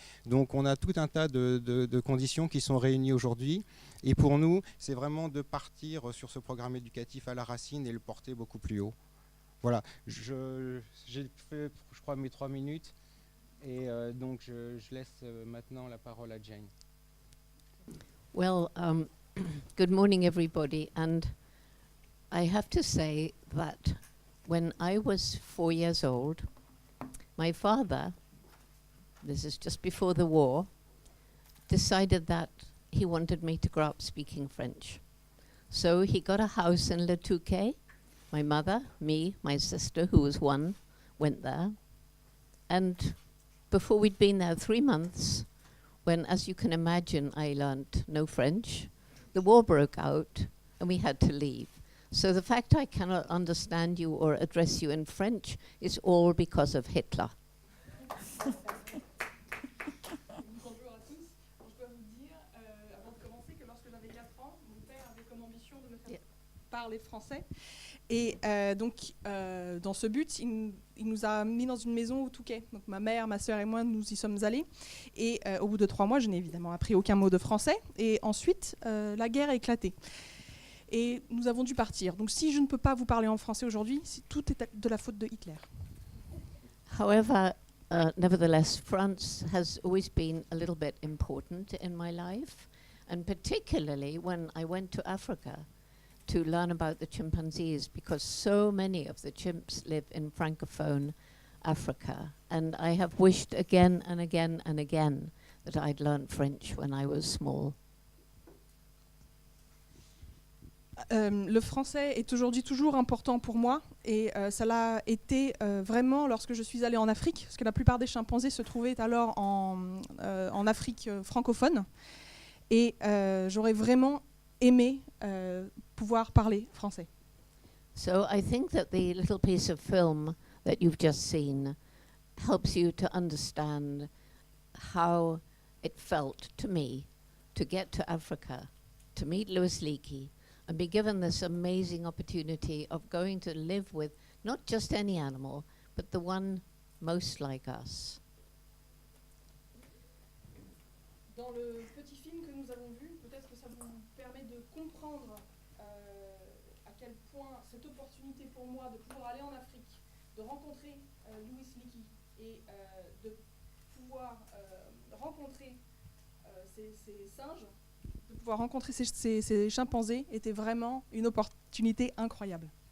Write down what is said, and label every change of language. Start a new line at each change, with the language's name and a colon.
French: Donc on a tout un tas de conditions qui sont réunies aujourd'hui. Et pour nous, c'est vraiment de partir sur ce programme éducatif à la racine et le porter beaucoup plus haut. Voilà, j'ai fait, je crois, mes 3 minutes, et donc je laisse maintenant la parole à Jane.
English: Well, good morning, everybody. And I have to say that when I was 4 years old, my father, this is just before the war, decided that he wanted me to grow up speaking French. So he got a house in Le Touquet. My mother, me, my sister, who was 1, went there. And before we'd been there 3 months, when, as you can imagine, I learned no French, the war broke out and we had to leave. So the fact I cannot understand you or address you in French is all because of Hitler.
French: Bonjour à tous. Alors, je dois vous dire, avant de commencer, que lorsque j'avais 4 ans, mon père avait comme ambition de me faire parler français. Et dans ce but, il nous a mis dans une maison au Touquet. Donc ma mère, ma sœur et moi, nous y sommes allés. Et au bout de 3 mois, je n'ai évidemment appris aucun mot de français. Et ensuite, la guerre a éclaté. Et nous avons dû partir. Donc si je ne peux pas vous parler en français aujourd'hui, tout est de la faute de Hitler.
English: However, nevertheless, France has always been a little bit important in my life, and particularly when I went to Africa to learn about the chimpanzees, because so many of the chimps live in Francophone Africa. And I have wished again and again and again that I'd learned French when I was small.
French: Le français est aujourd'hui toujours important pour moi et ça l'a été vraiment lorsque je suis allée en Afrique, parce que la plupart des chimpanzés se trouvaient alors en Afrique francophone et j'aurais vraiment aimé pouvoir parler français.
English: So I think that the little piece of film that you've just seen helps you to understand how it felt to me to get to Africa, to meet Louis Leakey, and be given this amazing opportunity of going to live with not just any animal, but the one most like us.
French: Dans le petit film que nous avons vu, peut-être que ça vous permet de comprendre à quel point cette opportunité pour moi de pouvoir aller en Afrique, de rencontrer Louis Leakey et de pouvoir rencontrer ces singes, de pouvoir rencontrer ces chimpanzés était vraiment une opportunité incroyable.